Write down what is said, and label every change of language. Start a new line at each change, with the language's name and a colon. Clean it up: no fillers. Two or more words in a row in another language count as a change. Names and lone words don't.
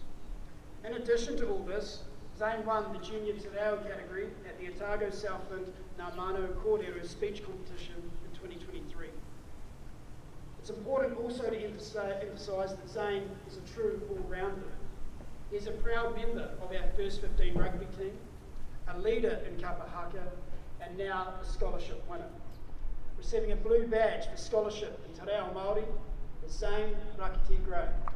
English: In addition to all this, Zane won the Junior Te Reo category at the Otago Southland Ngā Mano Kōrero speech competition in 2023. It's important also to emphasise that Zane is a true all-rounder. He's a proud member of our First 15 rugby team, a leader in kapa haka, and now a scholarship winner. Receiving a blue badge for scholarship in Te Reo Māori is Zane Rakati Gray.